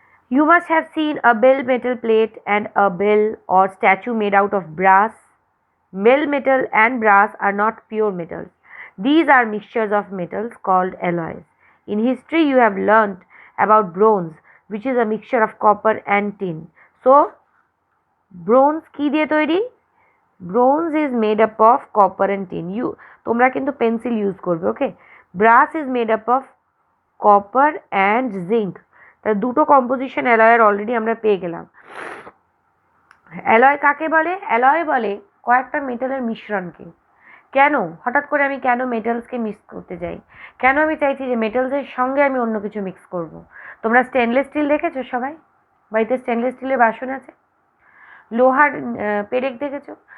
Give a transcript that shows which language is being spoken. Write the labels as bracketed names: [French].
[English] You must have seen a bell metal plate and a bell or statue made out of brass. Bell metal and brass are not pure metals. These are mixtures of metals called alloys. In history, you have learnt about bronze, which is a mixture of copper and tin. [Bangla] So, bronze কি দিয়ে তৈরি? [English] Bronze is made up of copper and tin. [Bangla] তোমরা কিন্তু pencil use করবে, ওকে? [English] Brass is made up of copper and zinc. [Bangla] তাহলে দুটো composition অ্যালয়ের already আমরা পেয়ে গেলাম। অ্যালয় কাকে বলে? অ্যালয় বলে কয়েকটা মেটালের মিশ্রণকে। কেন হঠাৎ করে আমি কেন মেটালসকে মিক্স করতে চাই? কেন আমি চাইছি যে মেটালসের সঙ্গে আমি অন্য কিছু মিক্স করব? তোমরা স্টেনলেস স্টিল দেখেছো সবাই? বাড়িতে স্টেনলেস স্টিলের বাসন আছে? লোহার পেরেক দেখেছো?